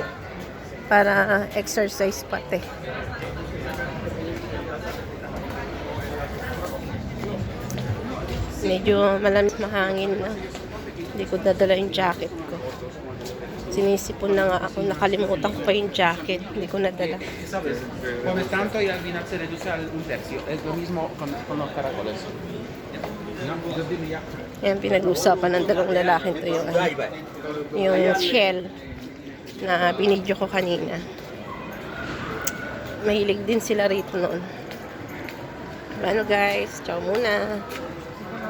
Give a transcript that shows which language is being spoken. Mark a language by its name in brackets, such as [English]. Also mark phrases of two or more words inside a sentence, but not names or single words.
[Filipino] Para exercise pati. Medyo malamig mahangin na. Hindi ko dadala yung jacket ko. Sinisipon na nga ako. Nakalimutan ko pa yung jacket. Hindi ko nadala. [Spanish] Come tanto y al final se reduce al un tercio. Es lo mismo con los caracoles. [Filipino] Yan, pinag-usapan ng dalawang lalaking to yung shell na binidyo ko kanina. Mahilig din sila rito noon. Ano guys, ciao muna.